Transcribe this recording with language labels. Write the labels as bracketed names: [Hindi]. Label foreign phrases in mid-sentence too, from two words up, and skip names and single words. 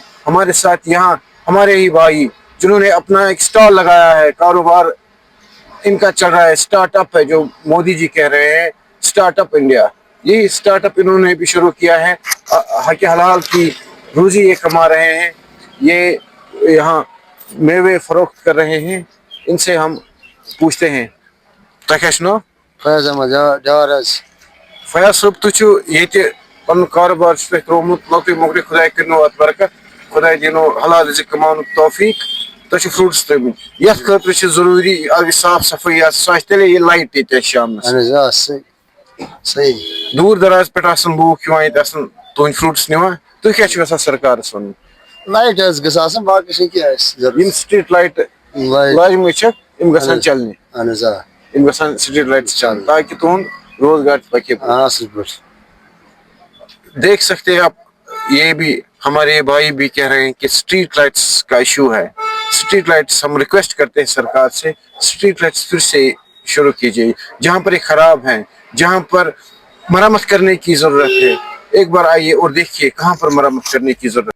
[Urdu] ہمارے ساتھ یہاں ہمارے ہی بھائی جنہوں نے اپنا ایک اسٹال لگایا ہے، کاروبار ان کا چل رہا ہے، اسٹارٹ اپ ہے، جو مودی جی کہہ رہے ہیں اسٹارٹ اپ انڈیا، یہی اسٹارٹ اپ انہوں نے بھی شروع کیا ہے۔ حق حلال کی روزی یہ کما رہے ہیں، یہ یہاں میوے فروخت کر رہے ہیں۔ ان سے ہم پوچھتے ہیں، تکشنو [Kashmiri] فیض احمد ڈار حظ۔ فیاض صٲب، تُہۍ چھِو ییٚتہِ پنُن کاروبار چھُ تۄہہِ ترٛوومُت لۄکٹُے مۄکٹُے، خۄداے کٔرنو اَتھ برکت، خۄداے دِنو حلال رِزق کماونُک توفیٖق۔ تۄہہِ چھِ فرٛوٗٹٕس ترٛٲومٕتۍ، یَتھ خٲطرٕ چھِ ضروٗری اگر صاف صفٲیی آسہِ، سُہ آسہِ تیٚلے یہِ لایٹ ییٚتہِ اَسہِ شامنَس۔ اہن حظ صحیح۔ دوٗر دراز پٮ۪ٹھ آسان لوٗکھ یِوان ییٚتہِ آسان تُہٕنٛدۍ فرٛوٗٹٕس نِوان، تُہۍ کیٛاہ چھِو یژھان سرکارس وَنُن؟ لایٹ حظ گٔژھ آسٕنۍ، باقٕے چھِ کیٛاہ اَسہِ ضروٗرت؟ یِم [English] street lights [Kashmiri] لاجمٕژ چھَکھ یِم گژھن چلنہِ، اہن حظ یِم گژھن [English] street lights [Kashmiri] چلنہِ تاکہ تُہُنٛد روزگار پکے۔ اصل پٲٹھۍ۔ [Urdu] دیکھ سکتے ہیں آپ، یہ بھی ہمارے بھائی بھی کہہ رہے ہیں کہ [English] street lights [Urdu] کا ایشو ہے۔ [English] street lights [Urdu] ہم ریکویسٹ کرتے ہیں سرکار سے، [English] street lights [Urdu] پھر سے شروع کیجیے، جہاں پر یہ خراب ہیں، جہاں پر مرمت کرنے کی ضرورت ہے، ایک بار آئیے اور دیکھیے کہاں پر مرمت کرنے کی ضرورت ہے۔